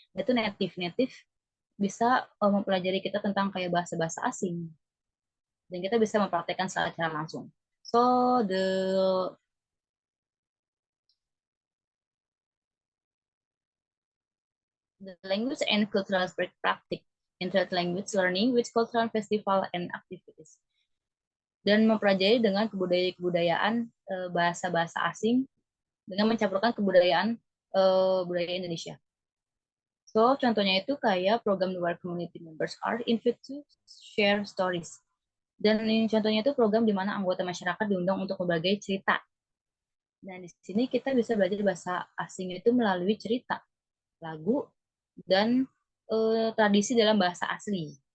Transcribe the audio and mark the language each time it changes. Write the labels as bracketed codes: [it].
[id] Itu native bisa mempelajari kita tentang kayak bahasa-bahasa asing dan kita bisa mempraktekkan secara langsung. [en] So the language and cultural practice, interlanguage learning with cultural festival and activities. [id] dan mempelajari dengan kebudayaan bahasa-bahasa asing dengan mencampurkan kebudayaan budaya Indonesia. [en] So, [id] contohnya itu kayak [en] program where community members are invited to share stories. [id] Dan ini contohnya itu program di mana anggota masyarakat diundang untuk berbagi cerita. Dan di sini kita bisa belajar bahasa asing itu melalui cerita, lagu, dan tradisi dalam bahasa asli.